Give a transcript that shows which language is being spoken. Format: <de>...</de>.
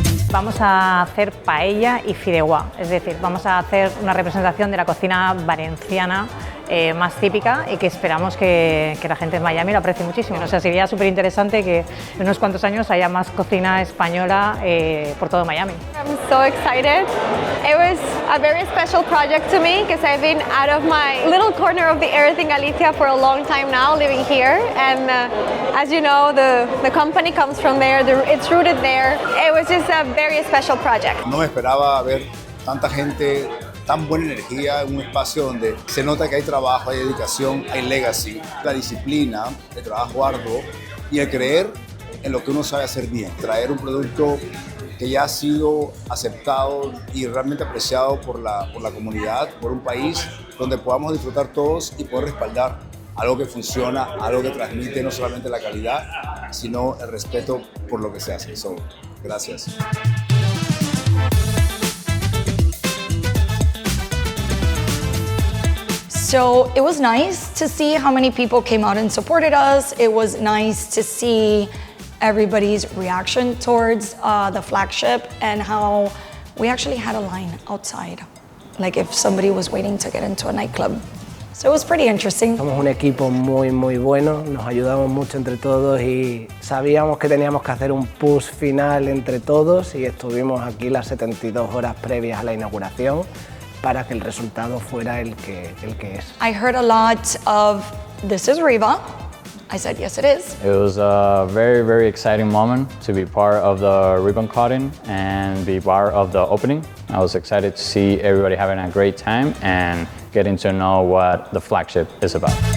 <es>Vamos a hacer paella y fideuà, es decir, vamos a hacer una representación de la cocina valenciana más típica y que esperamos que la gente en Miami lo aprecie muchísimo. O sea, sería súper interesante que en unos cuantos años haya más cocina española por todo Miami.</es> <en>I'm so excited. It was a very special project to me because I've been out of my little corner of the earth in Galicia for a long time now, living here. And as you know, the company comes from there, it's rooted there. It was just a very special project.</en> <es>No me esperaba ver tanta gente, tan buena energía en un espacio donde se nota que hay trabajo, hay dedicación, hay legacy, la disciplina, el trabajo arduo y el creer en lo que uno sabe hacer bien. Traer un producto que ya ha sido aceptado y realmente apreciado por la comunidad, por un país donde podamos disfrutar todos y poder respaldar algo que funciona, algo que transmite no solamente la calidad, sino el respeto por lo que se hace. So, gracias.</es> <en>So it was nice to see how many people came out and supported us. It was nice to see everybody's reaction towards the flagship and how we actually had a line outside, like if somebody was waiting to get into a nightclub. So it was pretty interesting.</en> <es>Somos un equipo muy bueno, nos ayudamos mucho entre todos y sabíamos que teníamos que hacer un push final entre todos y estuvimos aquí las 72 horas previas a la inauguración para que el resultado fuera el que es.</es> <en>I heard a lot of, "This is Riva." I said, "Yes, it is." It was a very exciting moment to be part of the ribbon cutting and be part of the opening. I was excited to see everybody having a great time and getting to know what the flagship is about.</en>